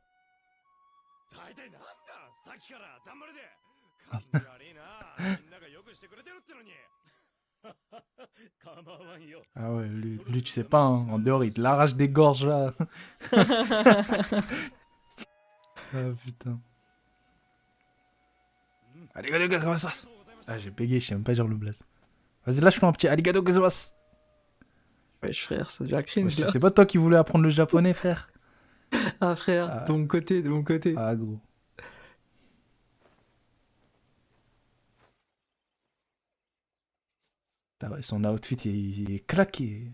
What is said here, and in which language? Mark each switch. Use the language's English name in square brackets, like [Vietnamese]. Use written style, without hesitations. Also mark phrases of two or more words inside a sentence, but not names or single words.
[French] Ah ouais, lui, tu sais pas, hein, en dehors, il te l'arrache des gorges là. Ah putain. [Japanese] ありがとうございます. [French] Ah, j'ai bégayé, je sais même pas dire le blaze. Vas-y, lâche-moi un petit [Japanese] ありがとうございます. [French] Wesh, frère, ça devient Ouais, cringe, là. c'est pas toi qui voulais apprendre le japonais, frère? Ah, frère, Ah. de mon côté, de mon côté. Ah, gros. Putain, ouais, son outfit, il est claqué.